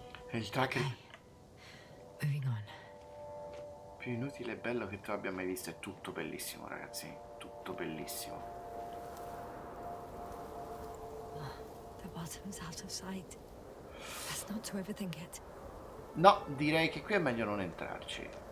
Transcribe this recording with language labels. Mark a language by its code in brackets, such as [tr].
[it] E il tracker [en] Moving on. [it] più inutile e bello che tu abbia mai visto. È tutto bellissimo, ragazzi. Tutto bellissimo. [en] The bottom's out of sight. Best not to overthink it. [it] No, direi che qui è meglio non entrarci.